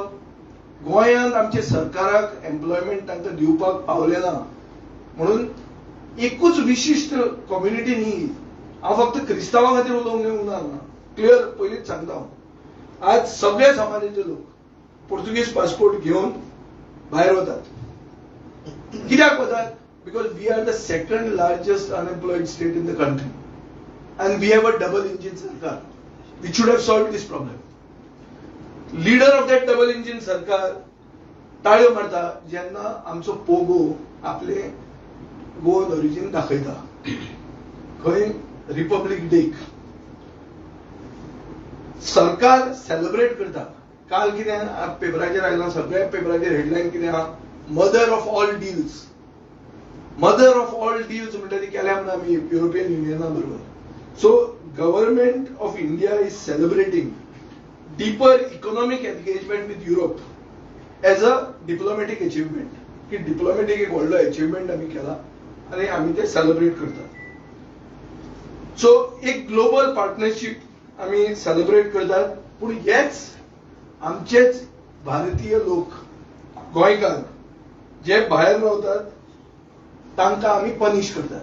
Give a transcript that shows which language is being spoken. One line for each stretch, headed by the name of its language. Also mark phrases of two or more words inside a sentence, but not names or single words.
Konkani: गोंयांत आमच्या सरकाराक एम्प्लॉयमेंट तांकां दिवपाक पावलें ना म्हणून. एकूच विशिश्ट कम्युनिटी न्ही, हांव फक्त क्रिस्तांवां खातीर उलोवंक ना, क्लियर पयलींच सांगता हांव. आज सगळे समाजाचे लोक पोर्तुगीज पासपोर्ट घेवन भायर वतात. कित्याक वतात?
English: because we are the second largest unemployed state in the country and we have a double engine sarkar which should have solved this problem. Leader of that double engine sarkar
Konkani: ताळयो मारता जेन्ना आमचो पोगो आपले
English: Goan origin
Konkani: दाखयता. खंय? रिपब्लीक डेक सरकार सेलिब्रेट करता. काल कितें पेपराचेर आयलां, सगळ्या पेपराचेर हेडलायन कितें आहा?
English: Mother of All Deals. Mother of All Deals
Konkani: म्हणटा ती केल्या म्हणून आमी युरोपियन युनियना बरोबर.
English: So, government of India is celebrating deeper economic engagement with Europe as a diplomatic achievement.
Konkani: की diplomatic एक व्हडलो achievement आमी केला आनी आमी ते सेलिब्रेट करतात. सो एक
English: global partnership
Konkani: आमी सेलिब्रेट करतात. पूण हेच आमचेच भारतीय लोक, गोंयकार जे भायर रावतात तांकां आमी पनिश करतात.